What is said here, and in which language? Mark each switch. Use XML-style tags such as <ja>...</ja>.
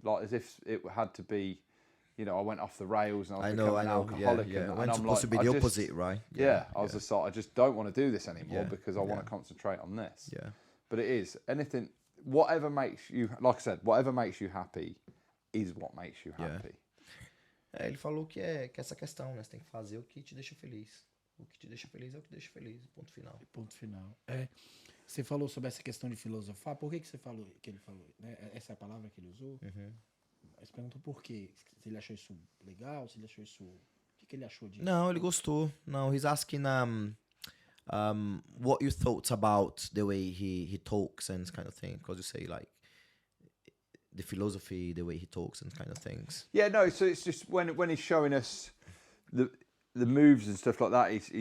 <en>Like, as if it had to be, I went off the rails and I was becoming an alcoholic. Yeah. And When it's I'm supposed to be the opposite, right? I was just like, I just don't want to do this anymore because I want to concentrate on this. Yeah. But it is, anything, whatever makes you, like I said, whatever makes you happy is what makes you happy.</en> <pt>Ele falou que é essa questão, né? Você tem que fazer o que te deixa feliz. O que te deixa feliz é o que te deixa feliz. Ponto final. Ponto final. Você falou sobre essa questão de filosofar. Por que você falou que ele falou? Né? Essa é a palavra que ele usou? Mas perguntou por quê. Se ele achou isso legal, se ele achou isso... O que ele achou disso? No, ele gostou.</pt> <en>No, he's asking what you thought about the way he talks and kind of thing. Because you say like the philosophy, the way he talks and kind of things. Yeah, no. So it's just when he's showing us the moves and stuff like that.</en>